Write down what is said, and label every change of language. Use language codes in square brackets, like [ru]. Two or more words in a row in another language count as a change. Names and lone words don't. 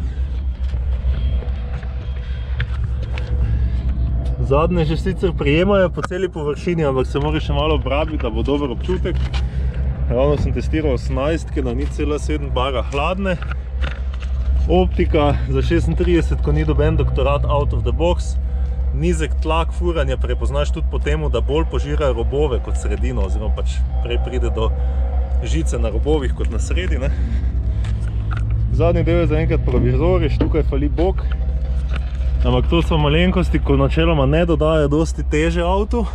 [sl] Zadnje že sicer prijemajo po celi površini, ampak se mora še malo obrabiti, da bo dober občutek. Ravno sem testiral 18, na 0,7 bara hladne. Optika za 36, ko ni doben doktorat [en] out of the box. [sl] Nizek tlak furanja prepoznaš tudi po temu, da bolj požira robove kot sredino, oziroma pač prej pride do žice na robovih kot na sredi, ne. Zadnji del je zaenkrat provizoriš, tukaj fali bok. Ampak to so malenkosti, ko načeloma ne dodajo dosti teže avtu.